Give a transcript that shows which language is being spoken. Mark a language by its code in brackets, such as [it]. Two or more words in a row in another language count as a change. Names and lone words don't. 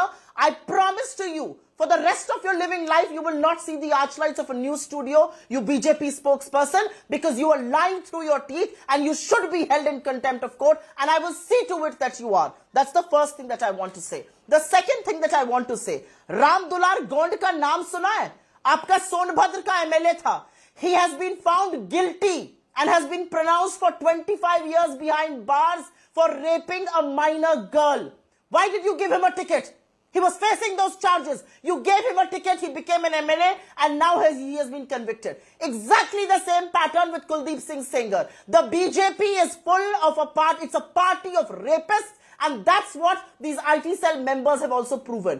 [en] I promise to you, for the rest of your living life, you will not see the archlights of a news studio, you BJP spokesperson, because you are lying through your teeth and you should be held in contempt of court, and I will see to it that you are. That's the first thing that I want to say. The second thing that I want to say, [hi] राम दुलार गोंड का नाम सुना है? आपका सोनभद्र का MLA था. [en] He has been found guilty and has been pronounced for 25 years behind bars for raping a minor girl. Why did you give him a ticket? He was facing those charges. You gave him a ticket, he became an MLA, and now he has been convicted. Exactly the same pattern with Kuldeep Singh Sengar. The BJP is full of it's a party of rapists, and that's what these IT cell members have also proven.